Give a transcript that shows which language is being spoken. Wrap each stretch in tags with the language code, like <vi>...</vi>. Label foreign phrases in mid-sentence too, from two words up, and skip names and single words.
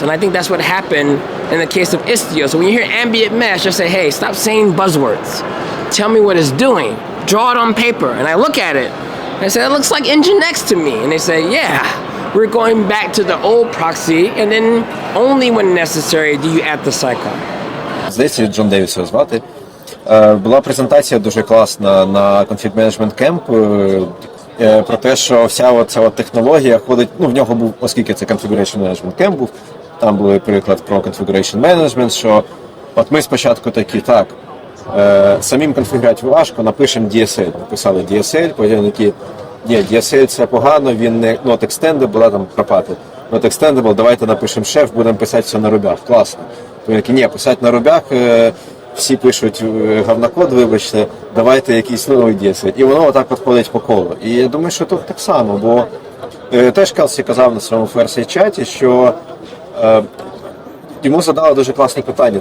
<en>And I think that's what happened in the case of Istio. So when you hear ambient mesh, just say, hey, stop saying buzzwords. Tell me what it's doing. Draw it on paper. And I look at it, and I say, it looks like Nginx to me. And they say, yeah, we're going back to the old proxy, and then only when necessary do you add the sidecar.</en> <uk>Здається, Джон Девіс його звати. Була презентація дуже класна на Config Management Camp про те, що вся ця технологія ходить, ну в нього був, оскільки це</uk> <en>Configuration Management</en> <uk>Camp був, там був приклад про Configuration Management, що от ми спочатку такі, так, самим конфігурувати важко, напишемо DSL, написали DSL, потім такі, ні, DSL це погано, він не</uk> <en>not extendable,</en> <uk>там пропати,</uk> <en>not extendable,</en> <uk>давайте напишемо шеф, будемо писати все на рубях, класно. Потім такі, ні, писати на рубях, всі пишуть говнокод, вибачте, давайте якийсь новий DSL. І воно отак от ходить по колу. І я думаю, що тут так само, бо теж Келсі казав на своєму ферсі-чаті, що йому задали дуже класні питання.</uk>